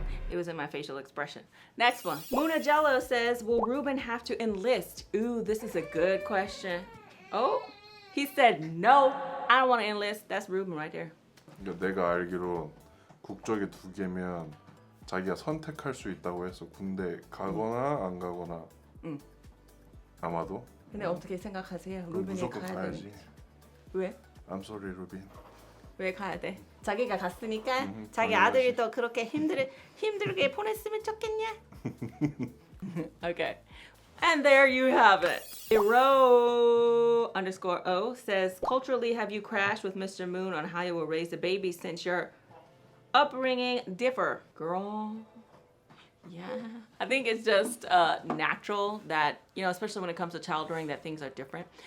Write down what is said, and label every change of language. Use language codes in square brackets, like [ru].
[en] It was in my facial expression. Next one. Muna Jello says, will Reuben have to enlist? Ooh, this is a good question. Oh, he said no. I don't want to enlist. That's Reuben right there. [ko] 내가 알기로 국적이 2개면 자기가 선택할 수 있다고 해서 군대 가거나 안 가거나. 아마도. 근데 어떻게 생각하세요? 루빈이 무조건 가야 가야지. 되는지. 왜? [en] I'm sorry, 루빈. [ko] 왜 가야 돼? 자기가 갔으니까 자기 아들이 또 그렇게 힘들게 보냈으면 좋겠냐? [en] Okay. And there you have it. Iro_O says, culturally, have you crashed with Mr. Moon on how you will raise a baby since your upbringing differ? Girl. Yeah. I think it's just natural that, you know, especially when it comes to child rearing, that things are different.